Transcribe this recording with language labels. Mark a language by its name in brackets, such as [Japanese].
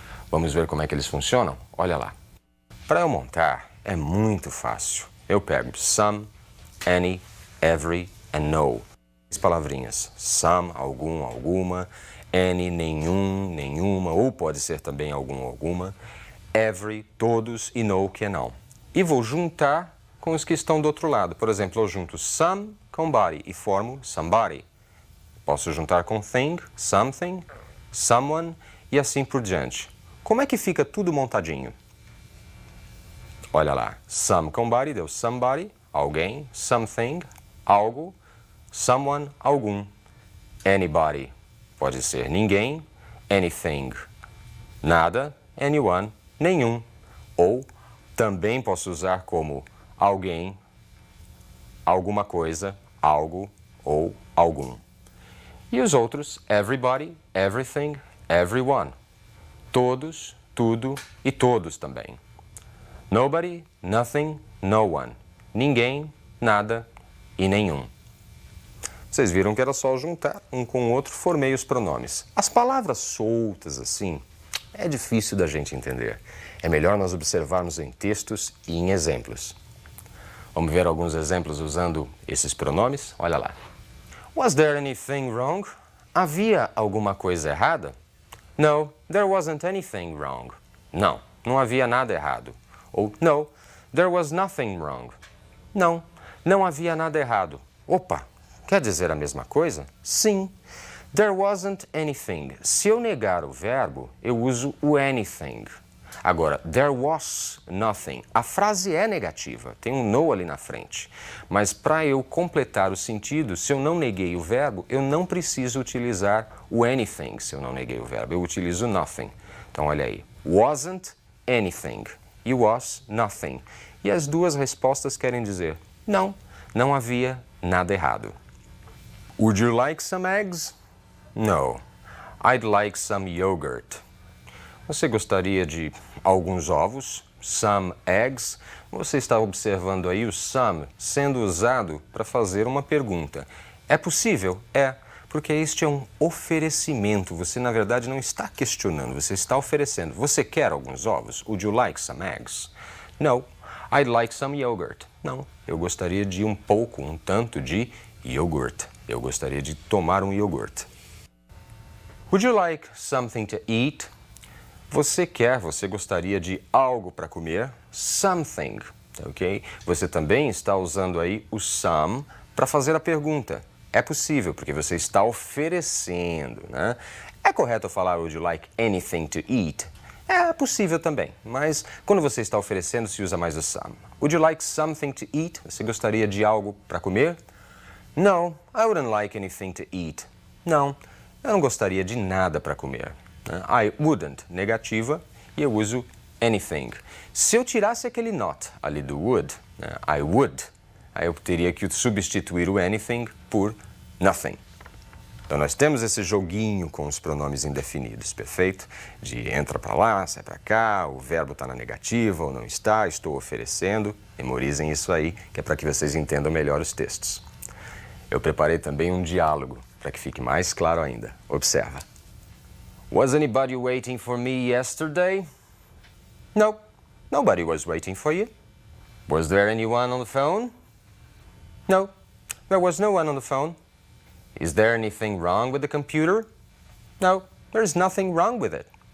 [Portuguese] Vamos ver como é que eles funcionam? Olha lá. Para eu montar, é muito fácil. Eu pego some, any, every and no. As palavrinhas. Some, algum, alguma. Any, nenhum, nenhuma. Ou pode ser também algum, alguma. Every, todos. E no, que é não. E vou juntar com os que estão do outro lado. Por exemplo, eu junto some com body e formo somebody. Posso juntar com thing, something, someone e assim por diante. Como é que fica tudo montadinho? Olha lá, some com body deu somebody, alguém, something, algo, someone, algum. Anybody pode ser ninguém, anything, nada, anyone, nenhum. Ou também posso usar como alguém, alguma coisa, algo ou algum. E os outros, everybody, everything, everyone. Todos, tudo e todos também. Nobody, nothing, no one. Ninguém, nada e nenhum. Vocês viram que era só juntar um com o outro, formei os pronomes. As palavras soltas assim, é difícil da gente entender. É melhor nós observarmos em textos e em exemplos. Vamos ver alguns exemplos usando esses pronomes? Olha lá. [English] Was there anything wrong? [Portuguese] Havia alguma coisa errada? [English] No, there wasn't anything wrong. [Portuguese] Não, não havia nada errado. [English] Ou no, there was nothing wrong. [Portuguese] Não, não havia nada errado. Opa, quer dizer a mesma coisa? Sim. [English] There wasn't anything. [Portuguese] Se eu negar o verbo, eu uso o anything. [English] Agora, there was nothing. [Portuguese] A frase é negativa, tem um no ali na frente. Mas para eu completar o sentido, se eu não neguei o verbo, eu não preciso utilizar o anything se eu não neguei o verbo. Eu utilizo nothing. Então, olha aí. [English] Wasn't anything. E was nothing. [Portuguese] E as duas respostas querem dizer não, não havia nada errado. [English] Would you like some eggs? No. I'd like some yogurt. [Portuguese] Você gostaria de alguns ovos? Some eggs. Você está observando aí o some sendo usado para fazer uma pergunta. É possível? É, porque este é um oferecimento. Você, na verdade, não está questionando, você está oferecendo. Você quer alguns ovos? [English] Would you like some eggs? No. I'd like some yogurt. [Portuguese] Não, eu gostaria de um pouco, um tanto de iogurte. Eu gostaria de tomar um iogurte. [English] Would you like something to eat? [Portuguese] Você gostaria de algo para comer? Something, ok? Você também está usando aí o some para fazer a pergunta. É possível, porque você está oferecendo, né? É correto falar [English] would you like anything to eat? [Portuguese] É possível também, mas quando você está oferecendo, se usa mais o some. [English] Would you like something to eat? [Portuguese] Você gostaria de algo para comer? [English] No, I wouldn't like anything to eat. [Portuguese] Não, eu não gostaria de nada para comer. I wouldn't, negativa, e eu uso anything. Se eu tirasse aquele not ali do would, I would, aí eu teria que substituir o anything por nothing. Então nós temos esse joguinho com os pronomes indefinidos, perfeito? De entra para lá, sai para cá, o verbo está na negativa ou não está, estou oferecendo. Memorizem isso aí, que é para que vocês entendam melhor os textos. Eu preparei também um diálogo, para que fique mais claro ainda. Observa. [English] Was anybody waiting for me yesterday? No, nobody was waiting for you. Was there anyone on the phone? No, there was no one on the phone. Is there anything wrong with the computer? No, there's nothing wrong with it.